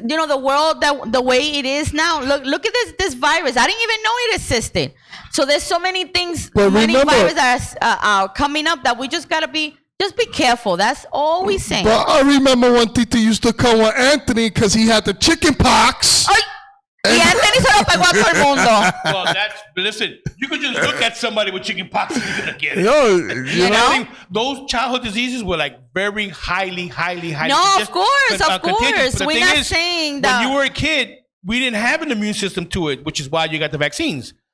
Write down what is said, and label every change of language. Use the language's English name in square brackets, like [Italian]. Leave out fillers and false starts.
[English] The world the way it is now. Look at this virus. I didn't even know it existed. So there's so many things, many viruses are coming up that we just gotta be careful. That's all we're saying. But I remember when Tita used to come with Anthony because he had the chicken pox. [Spanish] Y Anthony se lo pegó a todo el mundo. [English] Well, listen, you could just look at somebody with chicken pox and you're gonna get it. I think those childhood diseases were like very highly. No, of course. We're not saying that. When you were a kid, we didn't have an immune system to it, which is why you got the vaccines.